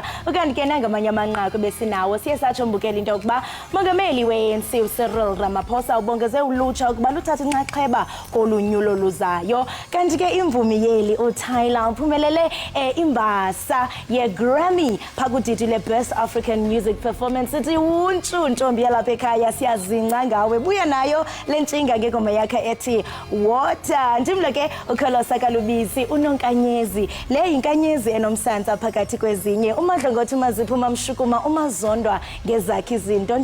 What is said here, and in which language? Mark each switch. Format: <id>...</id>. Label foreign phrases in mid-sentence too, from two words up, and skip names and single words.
<xh>Ukanti ke nangamanye amanqaku besinawo siye satsho Mbukeli into yokuba Mongameli we-ANC uCyril Ramaphosa ubongeze ulutsha ukuba luthathe inxaxheba kolunyulo luzayo. Kanti ke imvumi yeli uTyler uphumelele imbasa ye-Grammy phakudidi le-Best African Music Performance. Sithi untshu ntombi yalapha ekhaya siyazinca ngawe. Buya nayo le ntshinga ngengoma yakhe ethi Water. Ndimlo ke ukholosa kalubisi unonkanyezi. Le yinkanyezi enomsantsa phakathi kwezinye. Umadlongothi Mazipho Mamshukuma umazondwa ngezakhe izinto.</xh>